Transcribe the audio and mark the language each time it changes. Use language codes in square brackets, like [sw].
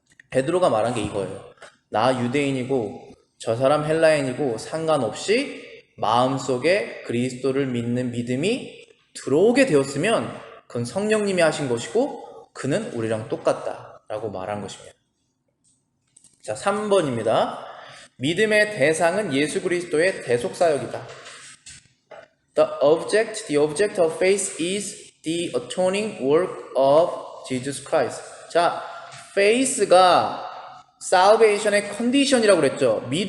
[ko] 베드로가 말한 게 이거예요. 나 유대인이고 저 사람 헬라인이고 상관없이 마음속에 그리스도를 믿는 믿음이 들어오게 되었으면 그건 성령님이 하신 것이고 그는 우리랑 똑같다라고 말한 것입니다. 자, 3번입니다. 믿음의 대상은 예수 그리스도의 대속사역이다. [en] The object of faith is the atoning work of Jesus Christ. [ko] 자, faith가 salvation의 컨디션이라고 그랬죠.